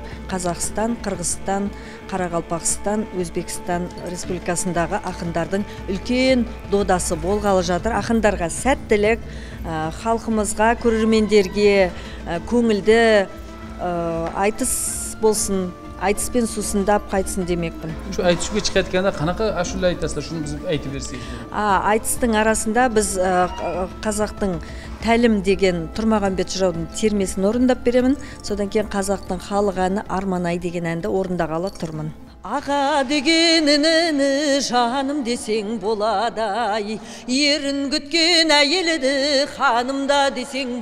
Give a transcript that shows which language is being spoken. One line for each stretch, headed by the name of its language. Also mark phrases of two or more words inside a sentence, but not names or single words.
Kazakh: Қазақстан, Қырғызстан, Қарақалпақстан, Өзбекстан республикасындағы ақындардың үлкен додасы болғалы жатыр. Ақындарға сәттілік, халқымызға, көрермендерге көңілді айтыс болсын, айтыспен сусындап қайтсын демекпін.
Uzbek: Şu айтышуға chiqayotganda qanaqa ashula aytasizlar, shuni biz aytib bersangiz.
Kazakh: Айтыстың арасында біз қазақтың тәлім деген Тұрмағанбет жыраудың термесін орындап беремін. Содан кейін қазақтың халық әні Арман-ай деген әнді орындағалы тұрмын. Аға дегенін жаным десең болады-ай, ерін күткен әйелді ханымда десең